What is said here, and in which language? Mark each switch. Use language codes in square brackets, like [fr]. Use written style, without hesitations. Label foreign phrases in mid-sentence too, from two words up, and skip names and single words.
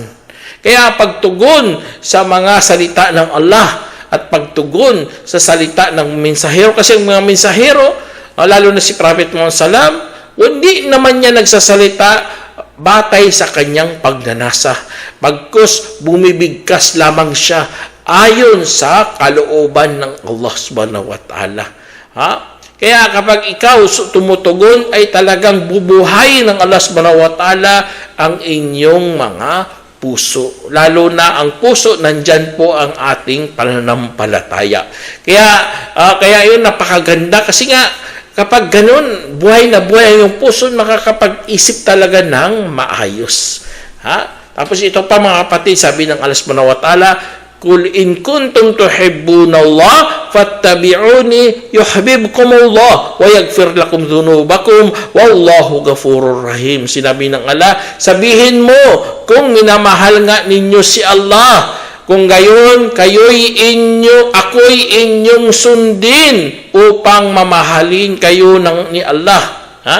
[tl] Kaya pagtugon sa mga salita ng Allah, at pagtugon sa salita ng mensahero. Kasi ang mga mensahero, lalo na si Prophet Muhammad Sallam, hindi naman niya nagsasalita batay sa kanyang pagnanasa. Bagkus, bumibigkas lamang siya ayon sa kalooban ng Allah [ar] سبحانه وتعالى. [tl] Kaya kapag ikaw tumutugon, ay talagang bubuhay ng Allah [ar] سبحانه وتعالى [tl] ang inyong mga puso. Lalo na ang puso, nandyan po ang ating pananampalataya. Kaya yun, napakaganda. Kasi nga, kapag ganun, buhay na buhay yung puso, makakapag-isip talaga ng maayos. Tapos ito pa mga kapatid, sabi ng [ar] Allah سبحانه وتعالى قل إن كنتم تحبون الله فاتبعوني يحببكم الله ويغفر لكم ذنوبكم والله غفور رحيم. [tl] Sinabi ng Allah, sabihin mo kung minamahal nga ninyo si Allah, kung gayon ako'y inyong sundin upang mamahalin kayo ni Allah, ha?